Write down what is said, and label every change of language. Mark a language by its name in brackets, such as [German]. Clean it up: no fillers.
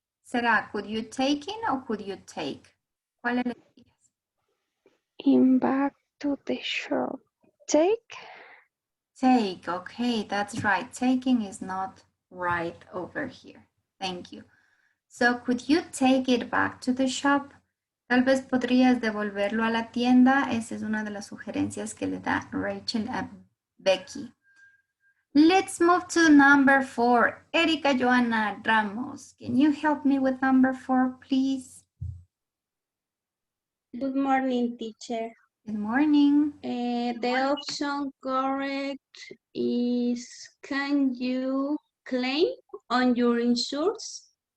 [Spanish] ¿Será [English] could you take in or could you take? [Spanish] ¿Cuál elegirías? [English] In back to the shop. Take? Take, okay, that's right. Taking is not right over here. Thank you. So could you take it back to the shop? [Spanish] Tal vez podrías devolverlo a la tienda. Esa es una de las sugerencias que le da Rachel a Becky. [English] Let's move to number 4. Erika Joana Ramos, can you help me with number 4, please? Good morning, teacher. Good morning. The option correct is, can you claim on your insurance?